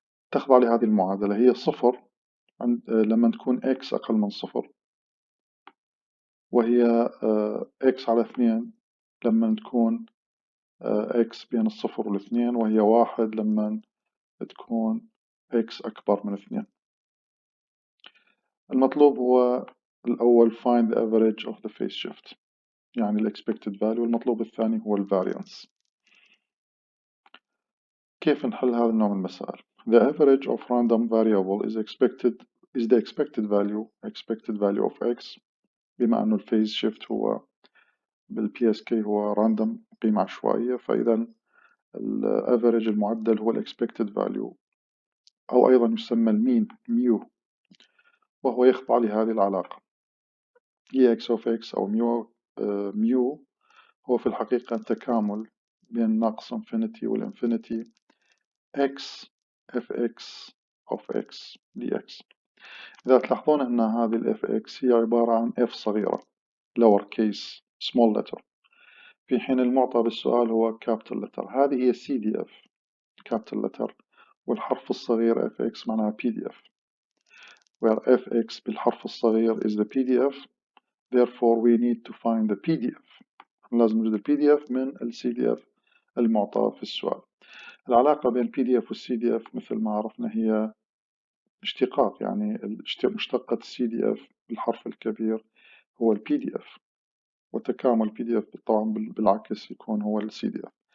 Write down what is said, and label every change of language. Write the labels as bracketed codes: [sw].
[ar] تخضع لهذه المعادلة هي صفر لما تكون x أقل من صفر، وهي x على 2 لما تكون x بين الصفر والاثنين، وهي 1 لما تكون x أكبر من 2. المطلوب هو الأول [en] find the average of the phase shift [ar] يعني ال expected value، والمطلوب الثاني هو ال variance. كيف نحل هذا النوع من المسائل؟ [en] The average of random variable is the expected value of x، [ar] بما أنه الفيز شيفت هو بالبي اس كي هو random قيمة عشوائية، فإذا الافريج المعدل هو ال expected value أو أيضا يسمى المين ميو، وهو يخضع لهذه العلاقة EX of x أو ميو هو في الحقيقة تكامل بين ناقص infinity والinfinity x fx of x dx. إذا تلاحظون أن هذه ال fx هي عبارة عن f صغيرة [en] lower case small letter، [ar] في حين المعطى بالسؤال هو capital letter. هذه هي CDF capital letter، والحرف الصغير fx معناها PDF، [en] where fx [ar] بالحرف الصغير [en] is the PDF. therefore we need to find the PDF. [ar] لازم نوجد ال PDF من ال CDF المعطى في السؤال. العلاقة بين PDF وال CDF مثل ما عرفنا هي اشتقاق، يعني مشتقة CDF بالحرف الكبير هو ال PDF، وتكامل PDF طبعا بالعكس يكون هو ال CDF.